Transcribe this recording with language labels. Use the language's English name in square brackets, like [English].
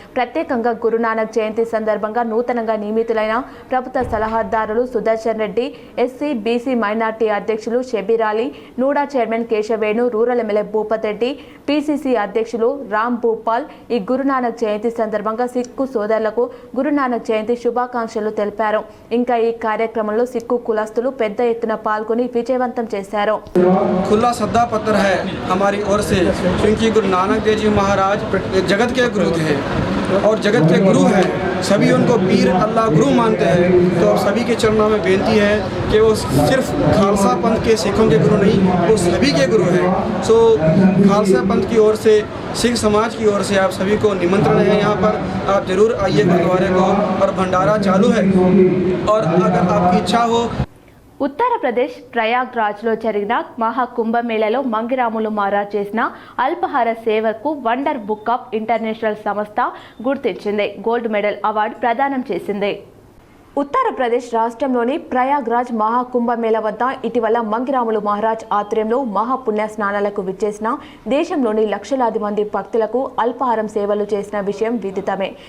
[Telugu] ప్రత్యేకంగా గురునానక్ జయంతి సందర్భంగా నూతనంగా నియమితులైన ప్రభుత్వ సలహాదారులు Sudarshan Reddy, SC BC minority అధ్యక్షులు Shabbir Ali, NUDA chairman Keshavenu, rural MLA Bhupath Reddy, PCC అధ్యక్షులు రామ్ భూపాల్ ఈ గురునానక్ జయంతి సందర్భంగా సిక్కు సోదరులకు గురునానక్ జయంతి శుభాకాంక్షలు తెలిపారు. ఇంకా ఈ కార్యక్రమంలో సిక్కు కులస్తులు పెద్ద ఎత్తున పాల్గొని విజయవంతం చేశారు. [Hindi] खुला सद्दा पत्र है हमारी ओर से, क्योंकि गुरु नानक देव जी महाराज जगत के गुरु थे और जगत के गुरु हैं, सभी उनको पीर अल्लाह गुरु मानते हैं। तो अब सभी के चरणों में बेनती है कि वो सिर्फ खालसा पंथ के सिखों के गुरु नहीं, वो सभी के गुरु हैं। सो खालसा पंथ की ओर से, सिख समाज की ओर से आप सभी को निमंत्रण है यहाँ पर, आप जरूर आइए गुरुद्वारे को, और भंडारा चालू है। और अगर आपकी इच्छा हो, [Telugu] ఉత్తరప్రదేశ్ ప్రయాగ్రాజ్లో జరిగిన మహాకుంభమేళలో మంగిరాములు మహారాజ్ చేసిన అల్పాహార సేవకు వండర్ బుక్ ఆఫ్ ఇంటర్నేషనల్ సంస్థ గుర్తించింది. గోల్డ్ మెడల్ అవార్డు ప్రదానం చేసింది. ఉత్తరప్రదేశ్ రాష్ట్రంలోని ప్రయాగ్రాజ్ మహాకుంభమేళ వద్ద ఇటీవల మంగిరాములు మహారాజ్ ఆధ్వర్యంలో మహాపుణ్య స్నానాలకు విచ్చేసిన దేశంలోని లక్షలాది మంది భక్తులకు అల్పాహారం సేవలు చేసిన విషయం విదితమే.